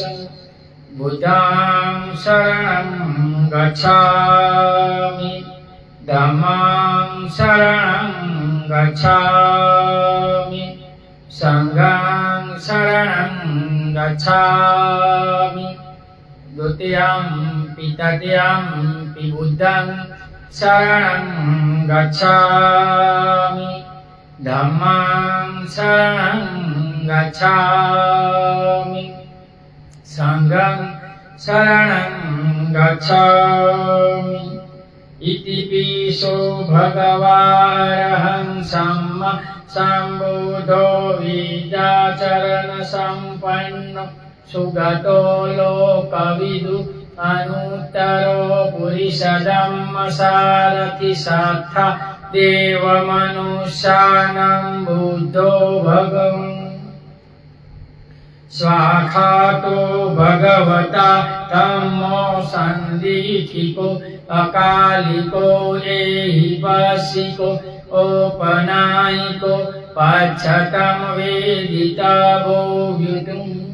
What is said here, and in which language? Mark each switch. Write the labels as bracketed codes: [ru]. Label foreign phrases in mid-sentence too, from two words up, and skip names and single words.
[pi] बुद्धं शरणं गच्छामि, धम्मं शरणं गच्छामि, संघं शरणं गच्छामि। द्वितीयं तृतीयं बुद्धं शरणं गच्छामि, धम्मं शरणं गच्छामि, संघं शरणं गच्छामि। इतिपिसो भगवारहं सम्मा सम्बुद्धो विद्याचरण सम्पन्नो सुगतो लोकविदु अनुत्तरो पुरुषधम्मसारथि साक्षा देवमनुष्याणां बुद्धो भगवन्। स्वाखातो भगवता धम्मो सन्दिठिको अकालिको एहिपसिको औपनायिको पच्छतं वेदितवो विदुम्।